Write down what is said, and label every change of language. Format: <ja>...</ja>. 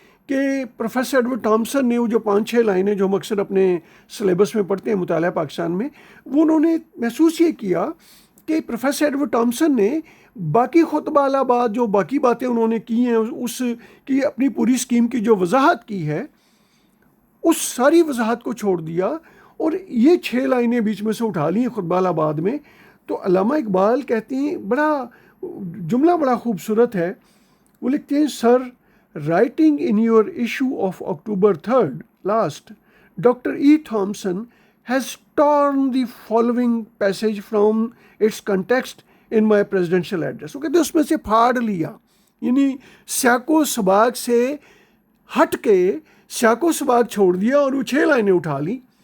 <ur>کہ professor Edward Thomson نے وہ جو 5-6 لائنیں جو ہم اکثر اپنے سلیبس میں پڑھتے ہیں مطالعہ پاکستان میں وہ انہوں نے محسوس یہ کیا کہ پروفیسر ایڈورڈ تھامسن نے باقی خطبہ بات جو باقی باتیں انہوں نے کی ہیں اس کی اپنی پوری اسکیم کی جو وضاحت کی ہے اس ساری وضاحت کو چھوڑ دیا اور یہ 6 لائنیں بیچ میں سے اٹھا لی خطبہ آباد میں. تو علامہ اقبال کہتے ہیں جملہ بڑا خوبصورت ہے. وہ لکھتے ہیں سر</ur> <en>writing in your issue of October 3rd last, Dr. E. Thompson has torn the following passage from its context in my presidential address.</en> <ur>وہ کہتے ہیں اس میں سے پھاڑ لیا یعنی سیاق و سباق سے ہٹ کے سیاق و سباق چھوڑ دیا اور وہ 6 لائنیں اٹھا لی.</ur>